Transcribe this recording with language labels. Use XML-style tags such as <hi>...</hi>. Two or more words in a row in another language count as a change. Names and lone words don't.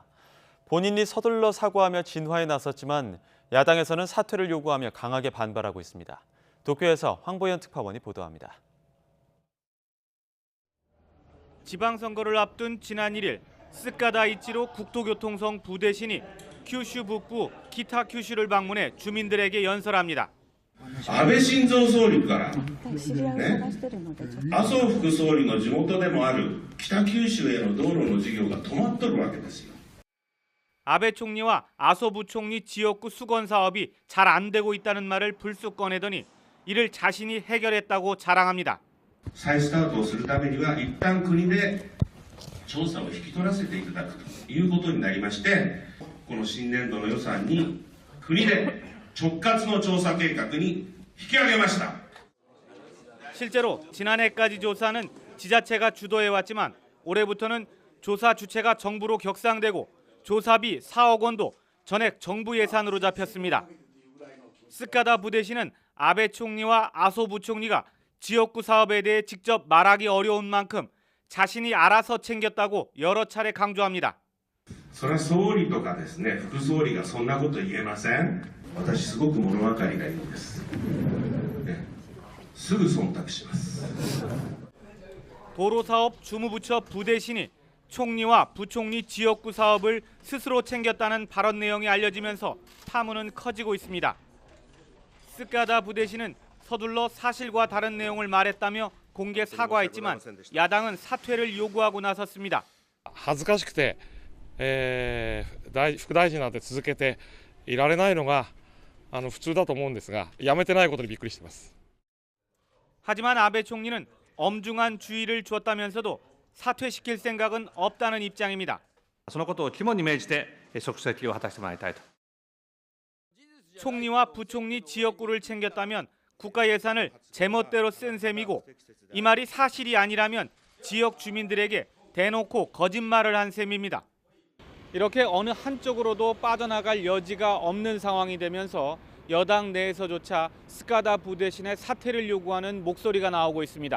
<ko>본인이 서둘러 사과하며 진화에 나섰지만 야당에서는 사퇴를 요구하며 강하게 반발하고 있습니다. 도쿄에서 황보현 특파원이 보도합니다. 지방선거를 앞둔 지난 1일 스카다 이치로 국토교통성 부대신이 큐슈 북부 기타 큐슈를 방문해 주민들에게 연설합니다.</ko> <ja>安倍晋三総理から、麻生副総理の地元でもある北九州への道路の事業が止まっとるわけですよ。</ja> <ko>아베 총리와 아소 부총리 지역구 수건 사업이 잘 안 되고 있다는 말을 불쑥 꺼내더니 이를 자신이 해결했다고 자랑합니다.</ko> <ja>再スタートをするためには一旦国で調査を引き取らせていただくということになりまして、この新年度の予算に国で直轄の調査計画に引き上げました.</ja> <ko>실제로 지난해까지 조사는 지자체가 주도해왔지만 올해부터는 조사 주체가 정부로 격상되고 조사비 4억 원도 전액 정부 예산으로 잡혔습니다. 스카다 부대시는 아베 총리와 아소 부총리가 지역구 사업에 대해 직접 말하기 어려운 만큼 자신이 알아서 챙겼다고 여러 차례 강조합니다.</ko> <ja>それは総理とかですね、副総理がそんなこと言えません。私すごく物分かりがいいんです。すぐ忖度します。</ja> <ko>도로사업 주무부처 부대신이 총리와 부총리 지역구 사업을 스스로 챙겼다는 발언 내용이 알려지면서 파문은 커지고 있습니다. 스카다 부대신은 서둘러 사실과 다른 내용을 말했다며 공개 사과했지만 야당은 사퇴를 요구하고 나섰습니다.</ko> <ja>恥ずかしくて、副大臣なんて続けていられないのが普通だと思うんですが、やめてないことにびっくりしています。</ja> <ko>하지만 아베 총리는 엄중한 주의를 주었다면서도 사퇴시킬 생각은 없다는 입장입니다.</ko> <ja>そのことを肝に銘じて職責を果たしてもらいたいと.</ja> <ko>총리와 부총리 지역구를 챙겼다면 국가 예산을 제멋대로 쓴 셈이고 이 말이 사실이 아니라면 지역 주민들에게 대놓고 거짓말을 한 셈입니다. 이렇게 어느 한쪽으로도 빠져나갈 여지가 없는 상황이 되면서 여당 내에서조차 스카다 부대신의 사퇴를 요구하는 목소리가 나오고 있습니다.</ko>